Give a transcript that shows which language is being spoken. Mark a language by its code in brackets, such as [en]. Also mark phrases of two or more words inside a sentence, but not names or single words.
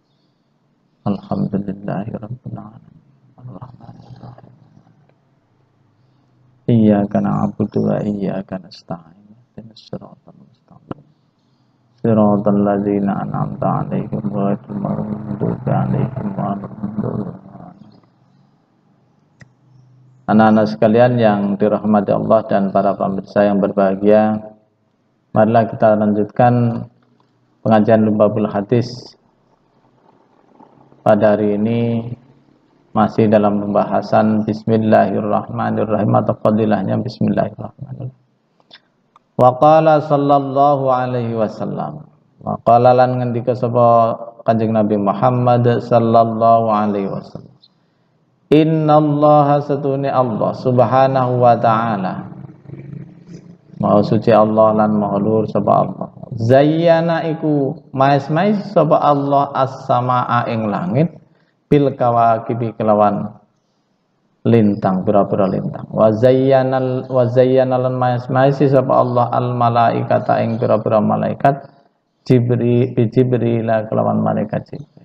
[ar] الحمد لله رب العالمين. الرحمن الرحيم. إياك نعبد وإياك نستعين. اهدنا الصراط المستقيم صراط الذين أنعمت عليهم غير المغضوب عليهم ولا الضالين. [id] Anak-anak sekalian yang dirahmati Allah dan para pemirsa yang berbahagia, marilah kita lanjutkan pengajian Lubbabul Hadis. Pada hari ini masih dalam pembahasan Bismillahirrahmanirrahim atau fadilahnya Bismillahirrahmanirrahim. [ar] وقال صلى الله عليه وسلم وقال [jv] lan ngendika sapa Kanjeng Nabi Muhammad [ar] صلى الله عليه وسلم إن الله [jv] satune Allah [ar] سبحانه وتعالى, [jv] maha suci Allah lan maha luhur sapa Allah, zayyana iku mais-mais sapa Allah as-samaa ing langit [ar] بالكواكب [jv] kelawan lintang, pira-pira lintang. [ar] وزين [jv] lan mais-mais sapa Allah [ar] الملائكة [jv] ing pira-pira malaikat, Jibril kelawan malaikat Jibril.